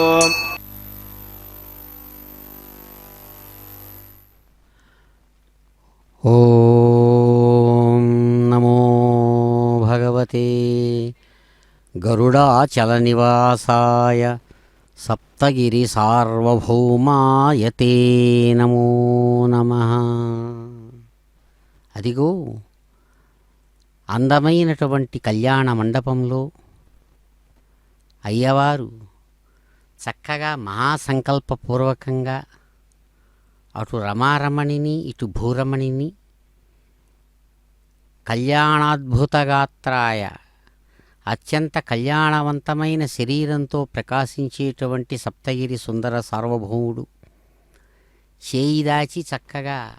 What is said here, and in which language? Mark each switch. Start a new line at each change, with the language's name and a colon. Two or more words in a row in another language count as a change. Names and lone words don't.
Sanskrit: ॐ नमो भगवते गरुडाचलनिवासाय सप्तगिरिसार्वभौमाय ते नमो नमः।
Telugu: అదిగో అందమైనటువంటి కళ్యాణ మండపంలో అయ్యవారు చక్కగా మహాసంకల్పపూర్వకంగా అటు రమారమణిని ఇటు భూరమణిని కళ్యాణాద్భుతగాత్రాయ అత్యంత కళ్యాణవంతమైన శరీరంతో ప్రకాశించేటువంటి సప్తగిరి సుందర సార్వభౌముడు చేయి దాచి చక్కగా